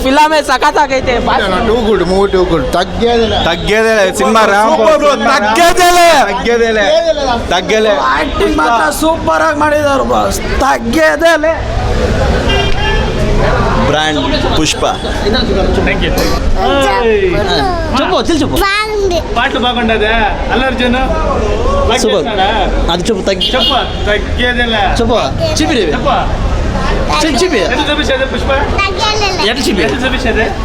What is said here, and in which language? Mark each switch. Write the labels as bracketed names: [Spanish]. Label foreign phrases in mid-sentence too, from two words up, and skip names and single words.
[Kannada] ಫಿಲಮೇ ಸಖತ್ತಾಗೈತೆ. [English] too good movie, too good. [Telugu] తగ్గేదేలే సినిమా, తగ్గేలే [Kannada] ಆಕ್ಟಿಂಗ್ ಮಾತ್ರ ಸೂಪರ್ ಆಗಿ ಮಾಡಿದವರು ಬಾಸ್. ತಗ್ಗೇದೆಲೆ ಬ್ರ್ಯಾಂಡ್ ಪುಷ್ಪ. [Telugu] పాటలు బాగుండదే. అల్లు అర్జున్ అది చెప్పు. తగ్గేదేలే చెప్పు చూపి ఎట్లా చూపించేది పుష్ప? ఎట్లా చూపి ఎట్లా చూపించేది?